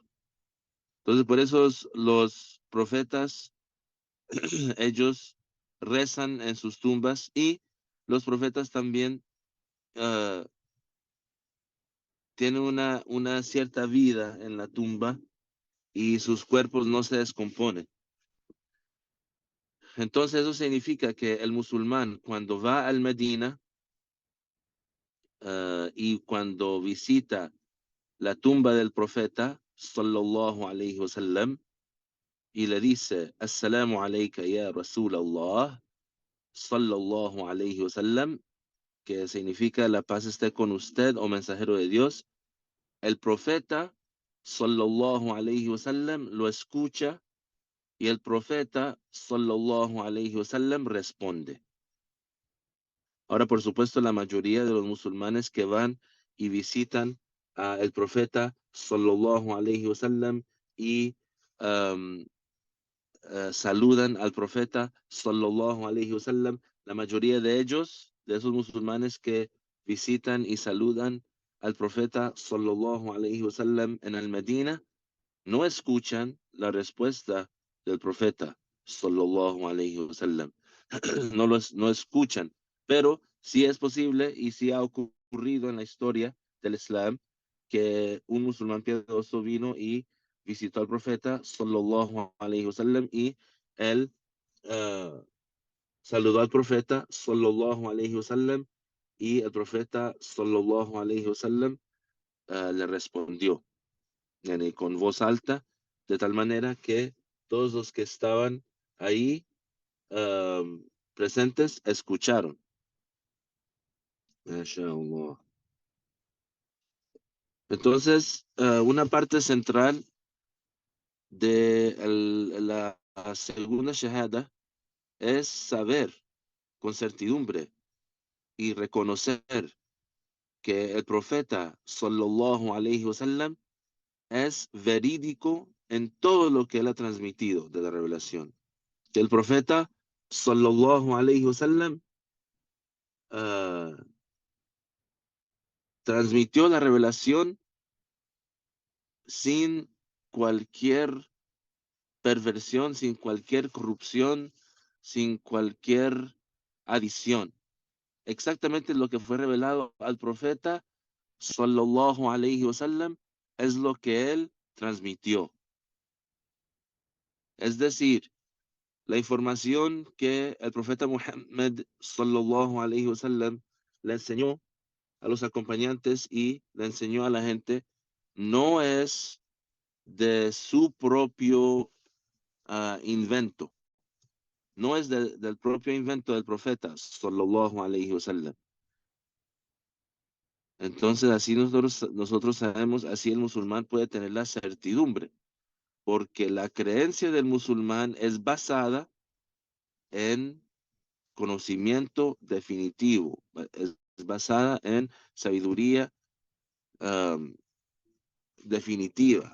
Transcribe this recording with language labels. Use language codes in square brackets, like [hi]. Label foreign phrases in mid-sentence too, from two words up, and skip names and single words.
[es] Entonces, por eso los profetas, ellos rezan en sus tumbas y los profetas también ah, tienen una cierta vida en la tumba y sus cuerpos no se descomponen. Entonces, eso significa que el musulmán, cuando va al Medina y cuando visita la tumba del profeta, [ar] صلى الله عليه وسلم, [es] y le dice, [ar] السلام عليك يا رسول الله، صلى الله عليه وسلم, [es] que significa la paz esté con usted, o mensajero de Dios, el profeta, [ar] صلى الله عليه وسلم, [es] lo escucha y el profeta, [ar] صلى الله عليه وسلم, [es] responde. Ahora, por supuesto, la mayoría de los musulmanes que van y visitan al profeta, [ar] صلى الله عليه وسلم, [es] y um, saludan al profeta, [ar] صلى الله عليه وسلم, [es] la mayoría de ellos, de esos musulmanes que visitan y saludan al profeta, [ar] صلى الله عليه وسلم, [es] en el Medina, no escuchan la respuesta del profeta, [ar] صلى الله عليه وسلم. [es] No escuchan, pero sí es posible y sí ha ocurrido en la historia del Islam que un musulmán piadoso vino y visitó al profeta, [ar] صلى الله عليه وسلم, [es] y él uh, saludó al profeta, [ar] صلى الله عليه وسلم, [es] y el profeta, [ar] صلى الله عليه وسلم, [es] le respondió con voz alta, de tal manera que todos los que estaban ahí presentes escucharon. MashaAllah. Entonces, una parte central de la segunda shahada es saber con certidumbre y reconocer que el profeta [ar] صلى الله عليه وسلم [es] es verídico en todo lo que él ha transmitido de la revelación. Que el profeta [ar] صلى الله عليه وسلم [es] transmitió la revelación sin cualquier perversión, sin cualquier corrupción, sin cualquier adición. Exactamente lo que fue revelado al profeta [ar] صلى الله عليه وسلم [es] es lo que él transmitió. Es decir, la información que el profeta Muhammad [ar] صلى الله عليه وسلم [es] le enseñó a los acompañantes y le enseñó a la gente no es de su propio invento. No es del propio invento del profeta, [ar] صلى الله عليه وسلم. [es] Entonces, así nosotros sabemos, así el musulmán puede tener la certidumbre, porque la creencia del musulmán es basada en conocimiento definitivo, es basada en sabiduría definitiva.